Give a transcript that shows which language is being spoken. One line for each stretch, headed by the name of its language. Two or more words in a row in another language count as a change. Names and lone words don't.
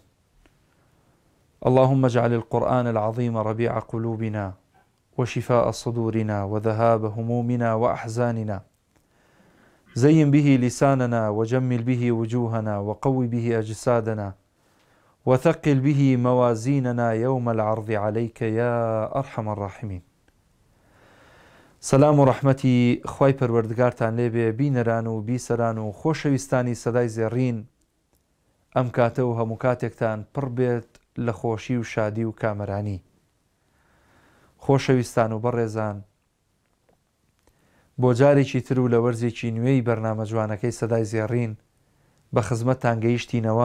Arabic: اللهم اجعل القرآن العظيم ربيع قلوبنا وشفاء صدورنا وذهاب همومنا وأحزاننا. زين به لساننا وجمل به وجوهنا وقوي به أجسادنا وثقل به موازيننا يوم العرض عليك يا أرحم الراحمين.
Central Kurdish: سلام و رحمتی خوای پەروەردگارتان لێبێ بینەران و بیسەران و خۆشەویستانی سەدای زێڕین. ئەم کاتە و هەموو کاتێکتان پڕ بێت لە خۆشی و شادی و کامەرانی. خۆشەویستان و بەڕێزان، بۆ جارێکی تر و لە وەرزێکی نوێی بەرنامە جوانەکەی سەدای زێڕین بە خزمەتتان گەیشتینەوە.